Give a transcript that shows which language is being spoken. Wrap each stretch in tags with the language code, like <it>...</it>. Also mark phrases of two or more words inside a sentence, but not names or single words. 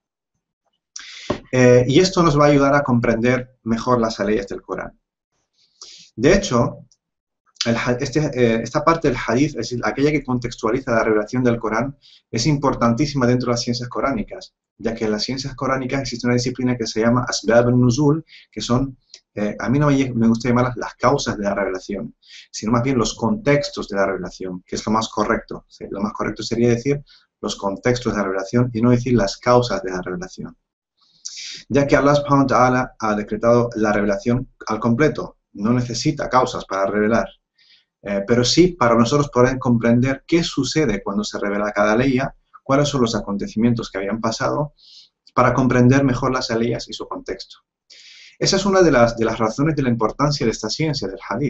<es>Y esto nos va a ayudar a comprender mejor las leyes del Corán. De hecho, esta parte del hadith, es decir, aquella que contextualiza la revelación del Corán, es importantísima dentro de las ciencias coránicas, ya que en las ciencias coránicas existe una disciplina que se llama</es> <ar>أسباب النزول,</ar> <es>que son, a mí no me gusta llamarlas las causas de la revelación, sino más bien los contextos de la revelación, que es lo más correcto. ¿Sí? Lo más correcto sería decir los contextos de la revelación y no decir las causas de la revelación. Ya que</es> <ar>الله سبحانه وتعالى</ar> <es>ha decretado la revelación al completo, no necesita causas para revelar, pero sí para nosotros poder comprender qué sucede cuando se revela cada ley, cuáles son los acontecimientos que habían pasado, para comprender mejor las leyes y su contexto. Esa es una de las razones de la importancia de esta ciencia del hadith.</es>